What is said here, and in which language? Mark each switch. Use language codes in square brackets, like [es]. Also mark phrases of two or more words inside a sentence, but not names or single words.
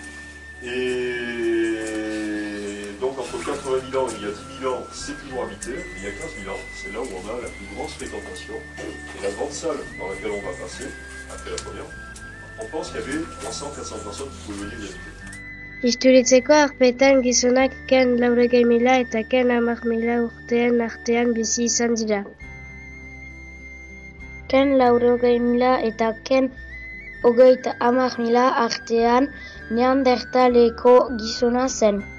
[fr] Et donc, entre 80 000 ans et il y a 10 000 ans, c'est toujours habité, et il y a 15 000 ans, c'est là où on a la plus grosse fréquentation. Et la grande salle dans laquelle on va passer, après la première, on pense qu'il y avait 300-400 personnes qui pouvaient venir y habiter. [eu] Historitzeko arpetan gizonak ken 40.000 eta ken 10.000 urteen artean bizi izan dira. Ken 40.000 eta ken 30.000 artean Neandertaleko gizona zen.